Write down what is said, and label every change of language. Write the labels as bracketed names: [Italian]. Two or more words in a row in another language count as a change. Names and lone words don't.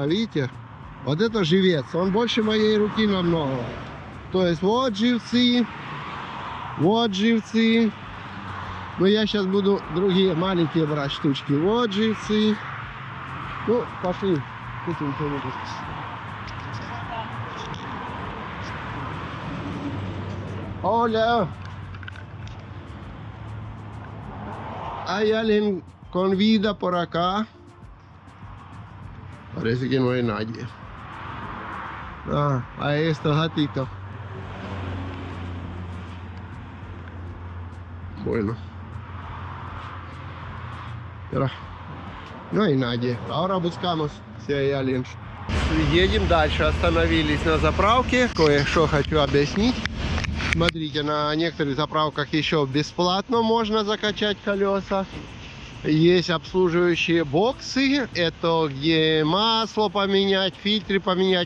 [Russian] Видите? Вот это живец. Он больше моей руки намного. То есть вот живцы. Вот живцы. Но я сейчас буду другие маленькие брать штучки. Вот живцы. Ну, пошли. Купим что-нибудь. [Spanish] Hola. ¿Hay alguien con vida por acá? Parece que no hay nadie. Ah, ahí está gatito. Bueno. Pero no hay nadie. Ahora buscamos si hay alguien. [Russian] Едем дальше. Остановились на заправке. Кое-что хочу объяснить. Смотрите, на некоторых заправках еще бесплатно можно закачать колеса. Есть обслуживающие боксы. Это где масло поменять, фильтры поменять.